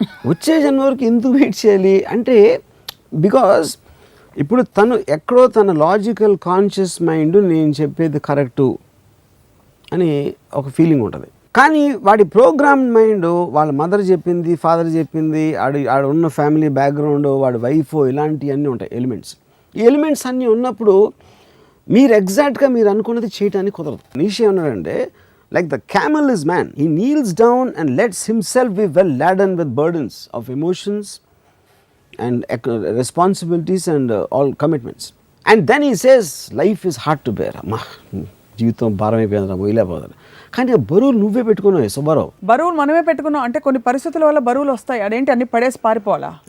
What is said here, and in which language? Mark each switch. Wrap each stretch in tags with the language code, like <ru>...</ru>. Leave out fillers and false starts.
<te>వచ్చే జన్మ వరకు ఎందుకు వెయిట్ చేయాలి అంటే, బికాస్ ఇప్పుడు తను ఎక్కడో తన లాజికల్ కాన్షియస్ మైండ్ నేను చెప్పేది కరెక్టు అని ఒక ఫీలింగ్ ఉంటుంది, కానీ వాడి ప్రోగ్రామ్ మైండ్ వాళ్ళ మదర్ చెప్పింది, ఫాదర్ చెప్పింది, ఆడ ఉన్న ఫ్యామిలీ బ్యాక్గ్రౌండ్, వాడి వైఫ్, ఇలాంటివన్నీ ఉంటాయి ఎలిమెంట్స్. ఈ ఎలిమెంట్స్ అన్నీ ఉన్నప్పుడు మీరు ఎగ్జాక్ట్గా మీరు అనుకున్నది చేయడానికి కుదరదు. నీషే ఉన్నాడంటే,</te> <en>like the camel is man, he kneels down and lets himself be well laden with burdens of emotions and responsibilities and all commitments, and then he says life is hard to bear.</en> <te>అమ్మా జీవితం భారం అయిపోయిందిరా, మొయ్యలేకపోతారు. కానీ బరువులు నువ్వే పెట్టుకున్నావు సుబ్బారావు. బరువులు మనమే పెట్టుకున్నాం అంటే కొన్ని పరిస్థితుల వల్ల బరువులు వస్తాయి, అదేంటి అన్ని పడేసి పారిపోవాలా?</te>